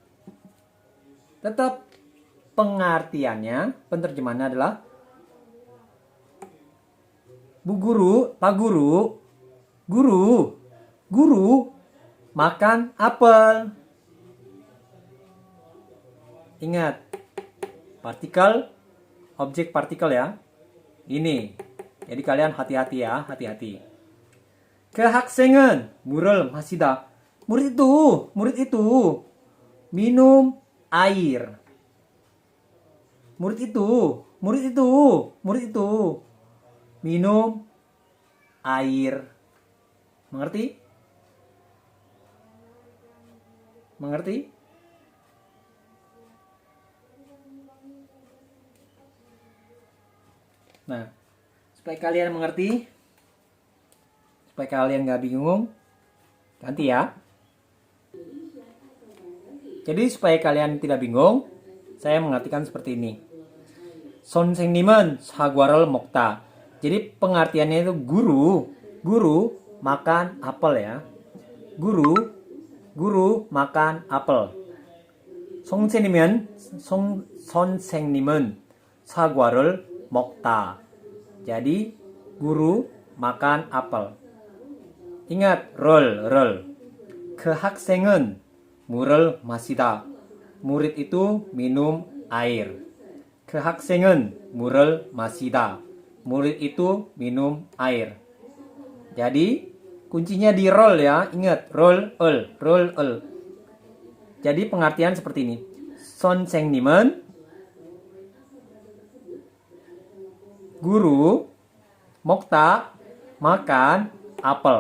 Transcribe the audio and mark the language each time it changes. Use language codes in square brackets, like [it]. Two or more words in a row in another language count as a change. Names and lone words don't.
[id] Tetap pengertiannya, penerjemahannya adalah Bu guru, Pak guru makan apel. Ingat, partikel, objek partikel ya. Ini. Jadi kalian hati-hati ya, hati-hati. [ko] 그 학생은 물을 마시다. [id] Murid itu minum air. Murid itu minum air. Mengerti? Nah, supaya kalian mengerti, supaya kalian gak bingung, ganti ya. Jadi supaya kalian tidak bingung, saya mengartikan seperti ini. [ko] 선생님은 사과를 먹다. [id] Jadi pengertiannya itu guru makan apel ya. Guru makan apel. [ko] 선생님은 사과를 먹다. [id] Jadi guru makan apel. Ingat rel. [ko] 그 학생은 물을 마시다. [id] Murid itu minum air. [ko] 그 그 학생은 물을 마시다. [id] Murid itu minum air. Jadi kuncinya di roll ya. Ingat roll el. Jadi pengertian seperti ini. 선생님은 guru 먹다 makan apel.